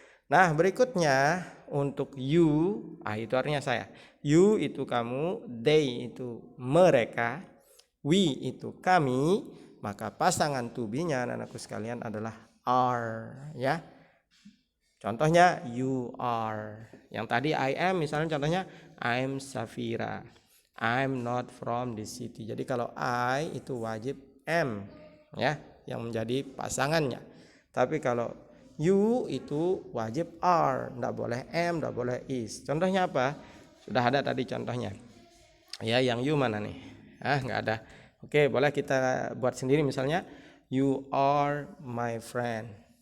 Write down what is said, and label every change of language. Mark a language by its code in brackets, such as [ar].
[id] Nah, berikutnya untuk you, itu artinya saya. You itu kamu, they itu mereka, we itu kami, maka pasangan to be-nya anak-anakku sekalian adalah are, ya. Contohnya you are. Yang tadi [en] I am, [id] misalnya contohnya [en] I'm Safira, I'm not from the city. [id] Jadi kalau I itu wajib am, ya, yang menjadi pasangannya. Tapi kalau you itu wajib are, enggak boleh am, enggak boleh is. Contohnya apa? Sudah ada tadi contohnya. Ya, yang you mana nih? Enggak ada. Oke, boleh kita buat sendiri, misalnya [en] you are my friend.